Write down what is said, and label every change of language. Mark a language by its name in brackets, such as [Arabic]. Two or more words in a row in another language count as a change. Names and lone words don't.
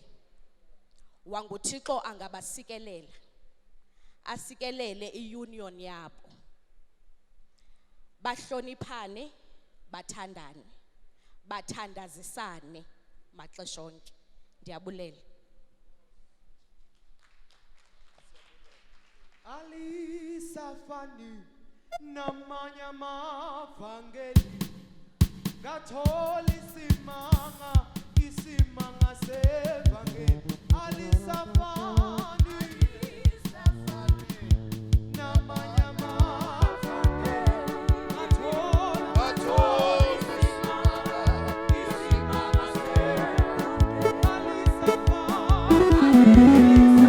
[Xhosa] WanguThixo angabasikelela, asikelele iunion yabo, bahloniphane, bathandane, bathandazisane maxesha onke. Ndiyabulela. [Zulu] Alisafani namanye amavangeli ngathola isimanga sevangeli. Alisafani namanye amavangeli ngathola isimanga sevangeli.